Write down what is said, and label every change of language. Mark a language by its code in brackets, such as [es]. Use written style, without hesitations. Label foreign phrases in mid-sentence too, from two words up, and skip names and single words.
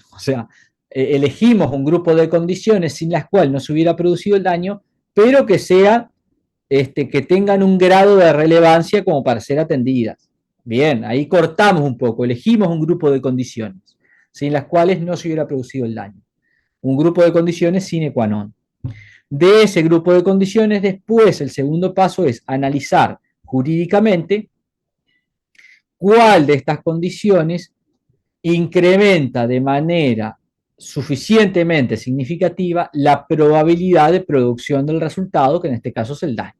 [es] O sea, elegimos un grupo de condiciones sin las cuales no se hubiera producido el daño, pero que que tengan un grado de relevancia como para ser atendidas. Bien, ahí cortamos un poco, elegimos un grupo de condiciones sin las cuales no se hubiera producido el daño. Un grupo de condiciones [la] sine qua non. [es] De ese grupo de condiciones, después el segundo paso es analizar jurídicamente cuál de estas condiciones incrementa de manera suficientemente significativa la probabilidad de producción del resultado, que en este caso es el daño.